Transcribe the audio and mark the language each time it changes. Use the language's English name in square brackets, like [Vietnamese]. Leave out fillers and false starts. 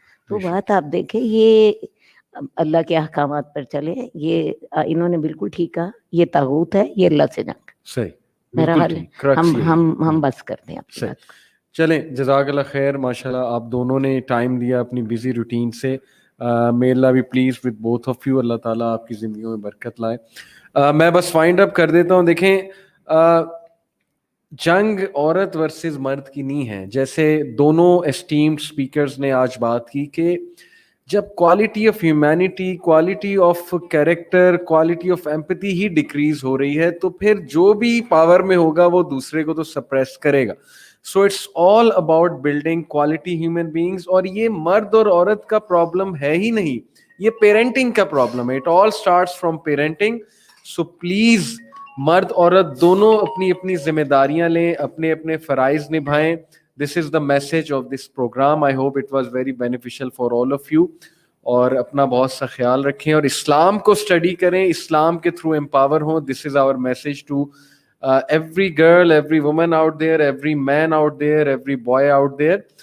[Urdu] تو بات آپ دیکھیں, یہ اللہ کے احکامات پر چلے, یہ انہوں نے بالکل ٹھیک کہا, یہ طاغوت ہے, یہ اللہ سے جنگ. میرا حال ہے ہم بس کرتے ہیں آپ کی بات کو. چلیں, جزاک اللہ خیر. ماشاءاللہ آپ دونوں نے ٹائم دیا اپنی بزی روٹین سے. [English] may Allah be pleased with both of you. [Urdu] اللہ تعالیٰ آپ کی زندگیوں میں برکت لائے. میں بس فائنڈ اپ کر دیتا ہوں. دیکھیں, جنگ عورت ورسز مرد کی نہیں ہے. جیسے دونوں اسٹیمڈ اسپیکرز نے آج بات کی کہ جب quality of humanity, quality of character, quality of empathy he decrease ہو رہی ہے تو پھر جو بھی پاور میں ہوگا وہ دوسرے کو تو سپریس کرے گا. [English] So it's all about building quality human beings. [Urdu] اور یہ مرد اور عورت کا پرابلم ہے ہی نہیں, یہ پیرنٹنگ کا پرابلم ہے. [English] It all starts from parenting. [Urdu] So please مرد عورت دونوں اپنی اپنی ذمہ داریاں لیں, اپنے اپنے فرائض نبھائیں. [English] This is the message of this program. I hope it was very beneficial for all of you. [Urdu] اور اپنا بہت سا خیال رکھیں اور اسلام کو اسٹڈی کریں, اسلام کے تھرو امپاور ہوں. [English] This is our message to every girl, every woman out there, every man out there, every boy out there.